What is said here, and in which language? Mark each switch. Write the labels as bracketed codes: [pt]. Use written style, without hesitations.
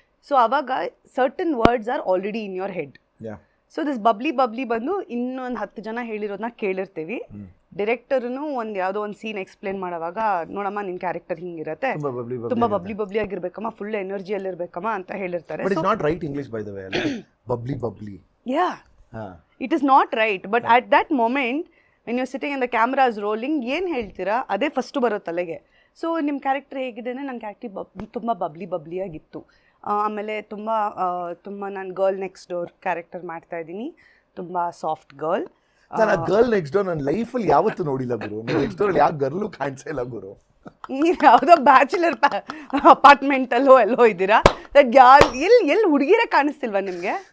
[en] So ಅವಾಗ certain words are already in your head. So this Babli [kn] ಬಂದು ಇನ್ನೊಂದು 10 ಜನ ಹೇಳಿರೋದನ್ನ ಕೇಳಿರ್ತೀವಿ. ಡೈರೆಕ್ಟರ್ನು ಯಾವುದೋ ಒಂದು ಸೀನ್ ಎಕ್ಸ್ಪ್ಲೇನ್ ಮಾಡೋವಾಗ, ನೋಡಮ್ಮ ನಿನ್ನ ಕ್ಯಾರೆಕ್ಟರ್ ಹಿಂಗಿರತ್ತೆ, ತುಂಬ ಬಬ್ಲಿ ಆಗಿರ್ಬೇಕಮ್ಮ, ಫುಲ್ ಎನರ್ಜಿಯಲ್ಲಿ ಇರಬೇಕಮ್ಮ ಅಂತ ಹೇಳಿರ್ತಾರೆ. [en] But it's not right English, by the way. Bubbly. Yeah. It is not right. But at that moment, when you're sitting and the camera is rolling, [kn] ಏನು ಹೇಳ್ತೀರಾ ಅದೇ first ಬರೋ ತಲೆಗೆ. ಸೊ ನಿಮ್ಮ character ಹೇಗಿದೆ ಅಂದರೆ ನನ್ನ ಕ್ಯಾರೆಕ್ಟರ್ ತುಂಬ ಬಬ್ಲಿಯಾಗಿತ್ತು. ಆಮೇಲೆ ತುಂಬ ನಾನು ಗರ್ಲ್ ನೆಕ್ಸ್ಟ್ ಡೋರ್ ಕ್ಯಾರೆಕ್ಟರ್ ಮಾಡ್ತಾ ಇದ್ದೀನಿ, ತುಂಬ ಸಾಫ್ಟ್ ಗರ್ಲ್. ನಾನು ಆ ಗರ್ಲ್ ನೆಕ್ಸ್ಟ್ ಡೋರ್ ನನ್ನ ಲೈಫಲ್ಲಿ ಯಾವತ್ತೂ ನೋಡಿಲ್ಲ ಗುರು. ನೆಕ್ಸ್ಟ್ ಡೋರ್ ಯಾವ ಗರ್ಲು ಕಾಣಿಸೇ ಇಲ್ಲ ಗುರು. ನೀವು ಯಾವುದೋ ಬ್ಯಾಚುಲರ್ ಅಪಾರ್ಟ್ಮೆಂಟಲ್ಲೋ ಎಲ್ಲೋ ಇದ್ದೀರಾ, ದಟ್ ಯಾರು ಎಲ್ಲಿ ಹುಡುಗಿರೇ ಕಾಣಿಸ್ತಿಲ್ವಾ ನಿಮಗೆ?